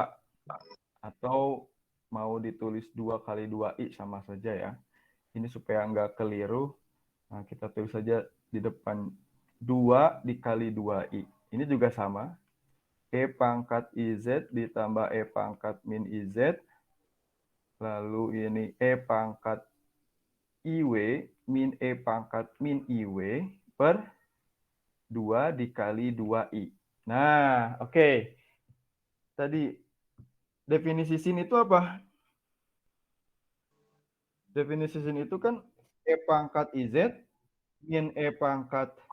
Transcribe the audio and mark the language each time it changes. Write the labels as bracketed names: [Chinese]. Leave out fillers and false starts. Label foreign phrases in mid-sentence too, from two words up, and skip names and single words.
[Indonesian] Atau mau ditulis 2 kali 2I sama saja ya. Ini supaya nggak keliru. Nah, kita tulis saja di depan 2 dikali 2I. Ini juga sama. E pangkat IZ ditambah E pangkat min IZ. Lalu ini E pangkat IW min E pangkat min IW per 2 dikali 2I. Nah, oke. Tadi definisi sin itu apa? Definisi sin itu kan E pangkat IZ min E pangkat